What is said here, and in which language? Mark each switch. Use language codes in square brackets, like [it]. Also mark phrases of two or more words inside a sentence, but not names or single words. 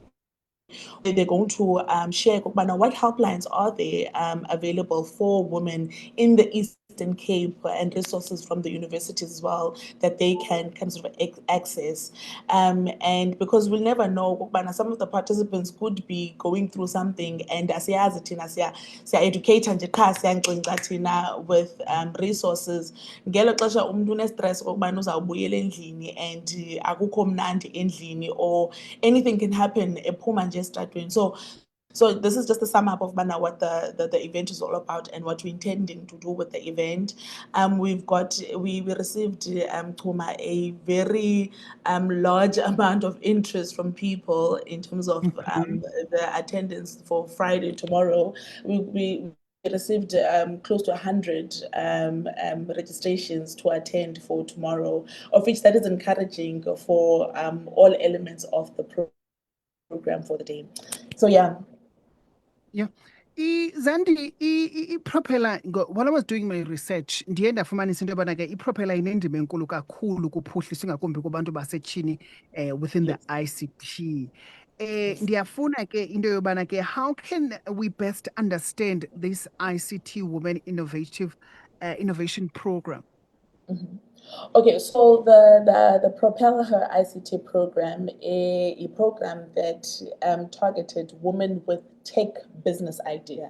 [en] They're going to share what helplines are there available for women in the Eastern Cape, and resources from the universities as well that they can sort of access. And because we'll never know, some of the participants could be going through something, and [xh] asiyazi thina siya educate nje qha siyancinca thina [en] with resources. [xh] Ngelo xesha umuntu une-stress kokubana uzawubuyela endlini and akukho mnandi endlini, [en] or anything can happen [xh] ephuma nje estratweni. [en] So this is just a sum up of what the event is all about and what we're intending to do with the event. We received a very large amount of interest from people in terms of the attendance for Friday tomorrow. We received close to 100 registrations to attend for tomorrow, of which that is encouraging for all elements of the program for the day. So yeah. Zandi, Propeller, while I was doing my research, [xh] ndiye ndafumanisa into yobana ke iPropeller inendima enkulu kakhulu kuphuhlisa ingakumbi kubantu basetyhini [en] within the ICT. [xh] ndiyafuna ke into yobana ke [en] how can we best understand this ICT Women Innovation Program? Okay, so the Propel Her ICT program, a program that targeted women with tech business idea.